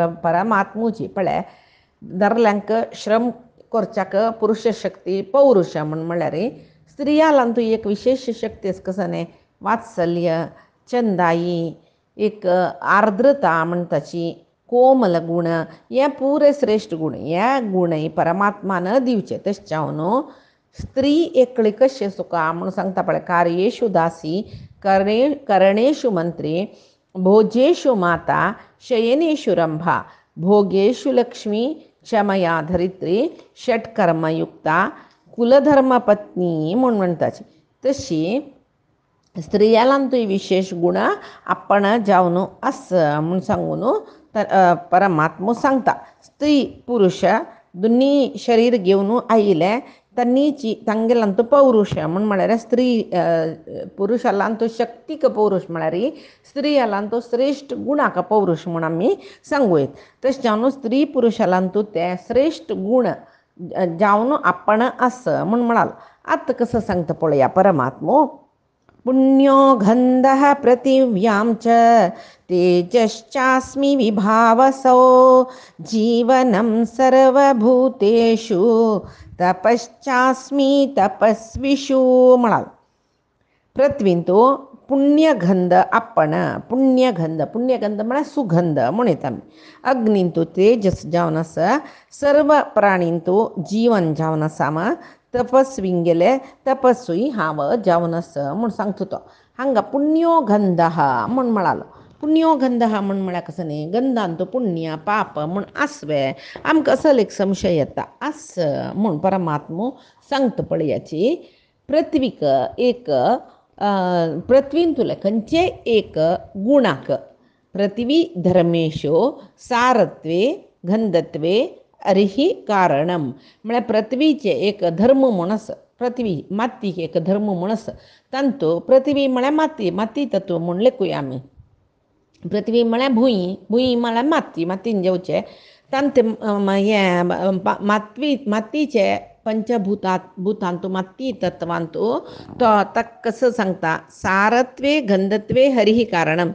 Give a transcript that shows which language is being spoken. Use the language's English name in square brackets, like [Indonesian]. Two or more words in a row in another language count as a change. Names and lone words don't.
[Konkani] परमात्मूची पळय दादल्यांक श्रम करच्याक पुरुश शक्ती पौरुश म्हूण म्हळ्यार स्त्रियालांतू एक विशेष शक्ती आसा कसो न्ही वात्सल्य चंदाई एक आर्द्रता म्हणटाची कोमल गुण हे पुरे श्रेश्ठ गुण हे गुण परमात्मान दिवचे तशें हांव न्हू स्त्री एकली कशी आसूं का म्हूण सांगता पळय [Sanskrit] कार्येषु दासी करणेषु मंत्री भोजेषु माता शयनेषु रंभा भोगेषु लक्ष्मी क्षमया धरित्री षट्कर्मयुक्ता कुलधर्म पत्नी म्हूण [Konkani] म्हणटाची तशी स्त्रियालांतूय विशेष गुण आपण जावन आस म्हूण सांगून परमात्मो सांगता स्त्री पुरुश दोनी शरीर घेवन आयिल्ले तांगेलांतू पौरुश म्हूण म्हळ्यार स्त्री पुरुशालांतू शक्तीक पौरुश म्हळ्यार स्त्रियालांतू श्रेश्ठ गुणाक पौरुश म्हूण आमी सांगू येत तशें हांव स्त्री पुरुशालांतू ते श्रेश्ठ गुण जावन आपण आस म्हूण म्हणालो आतां कसं सांगता पळया परमात्मो [Sanskrit] पुण्यो गन्धः पृथिव्यां च तेजश्चास्मि विभावसो जीवनं सर्वभूतेषु तपश्चास्मि तपस्विषु [Konkani] म्हणाल. पृथ्वींतो पुण्यगंध आपण पुण्यगंध म्हणा सुगंध म्हणत आम्ही. अग्नींतो तेजस जावन आसा सर्व प्राणींतो जीवन जावन आसा मा तपस्विंगेले तपस्वी हांव जावन आसा म्हूण सांगतो तो. हांगा पुण्यो गंध हा म्हूण म्हणालो. पुण्यो गंध हा म्हूण म्हळ्यार कसं न्ही, गंधांतो पुण्य पाप म्हूण आसवे. आमकां असो एक संशय येता आस म्हूण परमात्मो सांगता पळयाची. पृथ्वीक एक पृथ्वीन तुले खंयचे एक गुणाक पृथ्वी धर्मेशो [Sanskrit] सारत्वे गंधत्वे अर्हि कारणम [Konkani] म्हळ्यार पृथ्वीचे एक धर्म म्हूण आसा. पृथ्वी मातीक एक धर्म म्हूण आसा. तांतू पृथ्वी म्हळ्यार माती तत्व म्हूण लेखूया आमी. पृथ्वी म्हळ्यार भुंय म्हळ्यार मातीन जेवचे तांते हे मातीचे भुतांतू माती तत्वांतू तो ताका कसं सांगता [Sanskrit] सारत्वे गंधत्वे हरिही कारणम.